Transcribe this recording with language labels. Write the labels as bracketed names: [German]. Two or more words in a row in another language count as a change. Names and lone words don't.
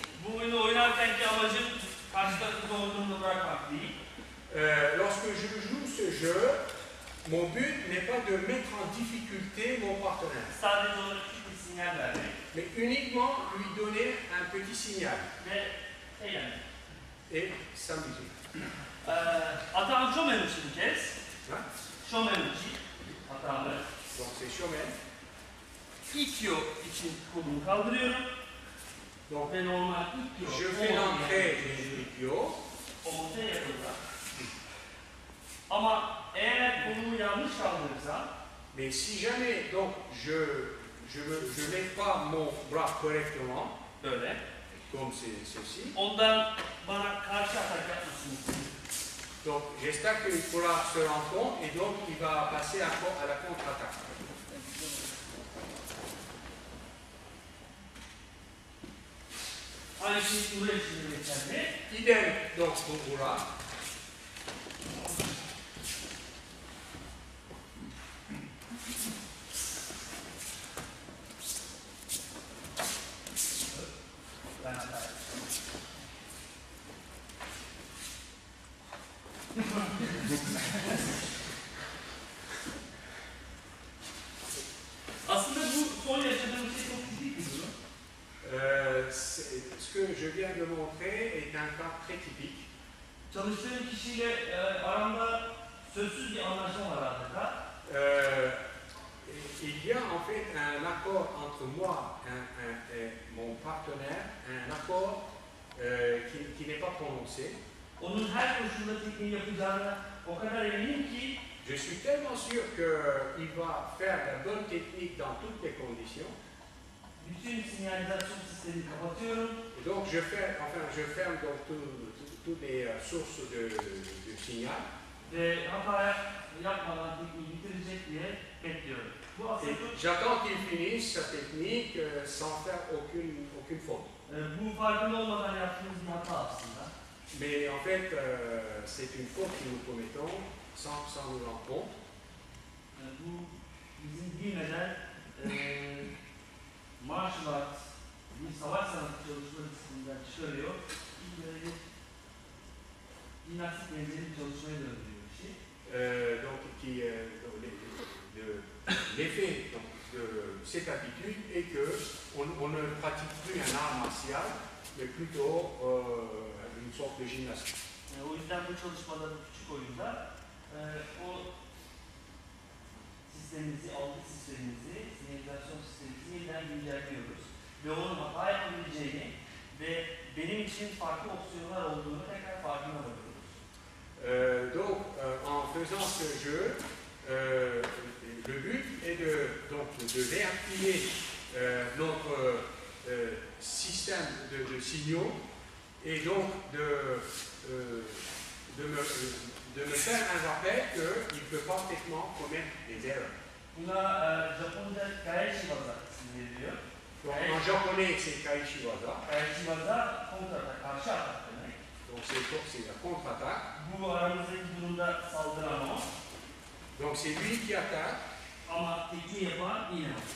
[Turkish] Bu oyunu oynarkenki amacım karşı tarafı doğruluğunu bırakmak değil. [French] Lorsque je joue ce jeu, mon but n'est pas de mettre en difficulté mon partenaire, [Turkish] Sadece ona küçük bir sinyal vermek [French] mais uniquement lui donner un petit signal [Turkish] ve eğlenmek. [French] et s'amuser. [Turkish] Atağım Şomenuchi bir kez. [French] Hein? [Turkish] Şomenuchi atağımı. [French] Donc c'est Shomen. [Turkish] İkyo için kolumu kaldırıyorum. [French] Donc [Turkish] Ve normal ikyo. [French] je fais l'entrée des Ikkyo. [Turkish] Orta yakında. Ama eğer kolumu yanlış kaldırırsam, [French] Mais si jamais donc je lève pas mon bras correctement, [Turkish] böyle, [French] comme c'est ceci, [Turkish] ondan bana karşı atak yapmasını istiyorum. [French] donc j'espère qu'il pourra se rendre compte et donc il va passer à la contre-attaque. [Turkish] Aynı şey buraya için de geçerli. [French] Idem donc pour Boura. [Turkish] Ben hata yaptım. Aslında bu son yaşadığım şey çok ciddi bir durum. [French] Ce que je viens de montrer est un cas très typique. [Turkish] Çalıştığım kişiyle aramda sözsüz bir anlaşma var adeta. [French] Il y a en fait un accord entre moi et mon partenaire, un accord qui n'est pas prononcé. [Turkish] Onun her koşulda tekniği yapacağına o kadar eminim ki [French] Je suis tellement sûr qu'il va faire la bonne technique dans toutes les conditions. [Turkish] bütün sinyalizasyon sistemini kapatıyorum. [French] Et donc je ferme donc toutes les sources de signal. [Turkish] Ve hata yapmadan tekniği bitirecek diye bekliyorum. Bu aslında [French] Et j'attends qu'il finisse sa technique sans faire aucune faute. [Turkish] bu farkında olmadan yaptığımız bir hata aslında. [French] Mais en fait, c'est une faute que nous commettons sans nous rendre compte. [Turkish] Bu bizim bilmeden [English] martial art, [Turkish] bir savaş sanatı çalışmaları sisteminden çıkarıyor. Böyle bir jimnastik benzeri bir çalışmaya döndürüyor bir şey. [French] Donc l'effet de cette habitude est qu'on ne pratique plus un art martial, mais plutôt une sorte de gymnastique. [Turkish] O yüzden bu çalışmada, bu küçük oyunda o sistemimizi, algı sistemimizi, sinyalizasyon sistemimizi yeniden güncelliyoruz. Ve onun hata yapabileceğini ve benim için farklı opsiyonlar olduğunu tekrar farkına varıyoruz. [French] Donc, en faisant ce jeu, le but est de réactiver notre système de signaux et donc de me faire un rappel qu'il peut parfaitement commettre des erreurs. [Turkish] Buna Japonca Kaishiwaza ismi veriliyor. [French] Donc, en japonais, c'est Kaishiwaza. [Turkish] Kaishiwaza kontratak, karşı atak demek. [French] Donc, c'est la contre-attaque. [Turkish] Bu aramızdaki durumda saldıran o. [French] Donc, c'est lui qui attaque. [Turkish] Ama tekniği yapan yine o.